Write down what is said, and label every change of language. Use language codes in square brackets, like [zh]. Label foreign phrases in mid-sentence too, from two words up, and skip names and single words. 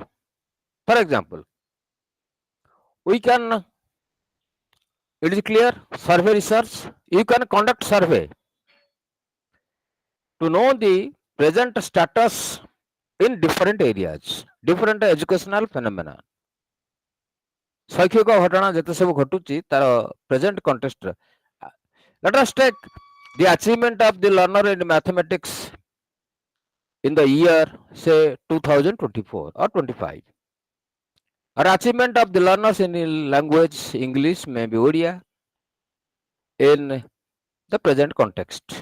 [en] For example, we can, it is clear, survey research, you can conduct survey to know the present status in different areas, different educational phenomena. [or] ଶୈକ୍ଷିକ ଘଟଣା ଯେତେ ସବୁ ଘଟୁଛି ତାର [en] present context. Let us take the achievement of the learner in mathematics in the year say 2024 or 25, or achievement of the learners in language English, maybe Odia, in the present context.